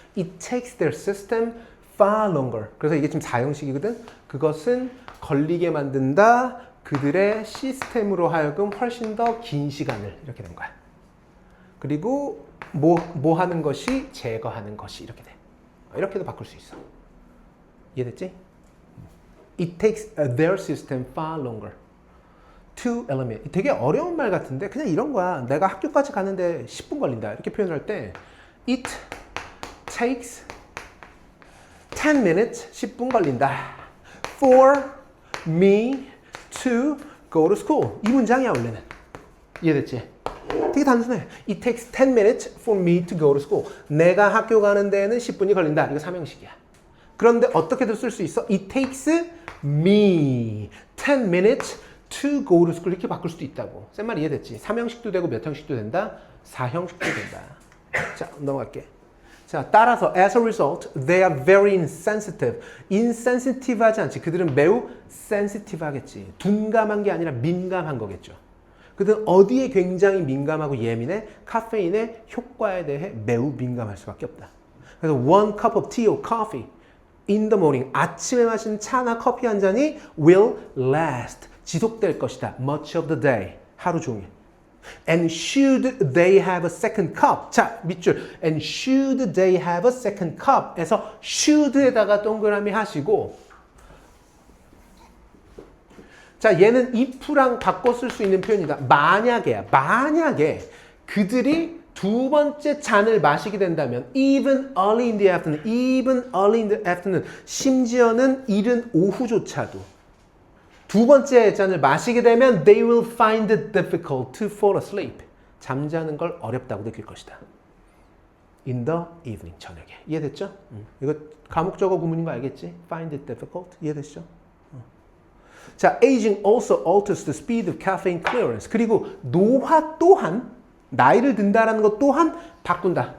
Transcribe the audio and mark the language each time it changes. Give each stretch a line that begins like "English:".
English: It takes their system far longer.
Korean: 그래서 이게 지금 4형식이거든. 그것은 걸리게 만든다. 그들의 시스템으로 하여금 훨씬 더 긴 시간을. 이렇게 된 거야. 그리고 뭐 하는 것이 제거하는 것이 이렇게 돼. 이렇게도 바꿀 수 있어. 이해됐지?
English: It takes their system far longer to eliminate.
Korean: 되게 어려운 말 같은데 그냥 이런 거야. 내가 학교까지 가는데 10분 걸린다. 이렇게 표현할 때
English: It takes 10 minutes,
Korean: 10분 걸린다.
English: For me to go to school.
Korean: 이 문장이야 원래는. 이해됐지? 되게 단순해.
English: It takes 10 minutes for me to go to school.
Korean: 내가 학교 가는 데에는 10분이 걸린다. 이거 3형식이야. 그런데 어떻게도 쓸 수 있어?
English: It takes me 10 minutes to go to school.
Korean: 이렇게 바꿀 수도 있다고. 센 말 이해됐지? 3형식도 되고 몇 형식도 된다? 4형식도 된다. 자, 넘어갈게. 자, 따라서
English: as a result, they are very insensitive.
Korean: insensitive 하지 않지. 그들은 매우 sensitive 하겠지. 둔감한 게 아니라 민감한 거겠죠. 그들은 어디에 굉장히 민감하고 예민해? 카페인의 효과에 대해 매우 민감할 수밖에 없다. 그래서
English: one cup of tea or coffee in the morning.
Korean: 아침에 마시는 차나 커피 한 잔이
English: will last.
Korean: 지속될 것이다.
English: much of the day.
Korean: 하루 종일.
English: And should they have a second cup?
Korean: 자, 밑줄.
English: And should they have a second cup?
Korean: 에서 should에다가 동그라미 하시고 자, 얘는 if랑 바꿔 쓸 수 있는 표현이다. 만약에야. 만약에 그들이 두 번째 잔을 마시게 된다면
English: even early in the afternoon, even early in the afternoon,
Korean: 심지어는 이른 오후조차도 두 번째 잔을 마시게 되면
English: they will find it difficult to fall asleep.
Korean: 잠자는 걸 어렵다고 느낄 것이다.
English: In the evening,
Korean: 저녁에. 이해됐죠? 이거 가목적어 구문인 거 알겠지?
English: Find it difficult.
Korean: 이해됐죠?
English: 자, aging also alters the speed of caffeine clearance.
Korean: 그리고 노화 또한 나이를 든다라는 것 또한 바꾼다.